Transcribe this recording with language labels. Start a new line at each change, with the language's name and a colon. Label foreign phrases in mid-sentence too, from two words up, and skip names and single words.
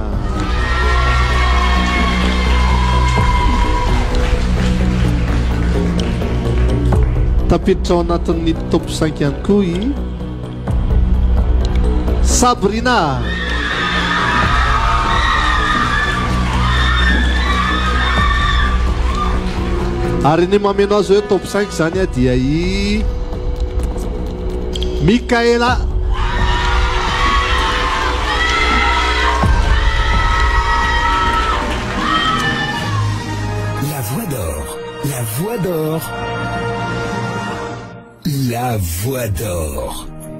Malagasy: tafiditra ao anatin'ny top 5 ihany koa Sabrina ary ny mameno azy hoe top 5 zany dia Mikaela
French: La voix d'or, la voix d'or, la voix d'or.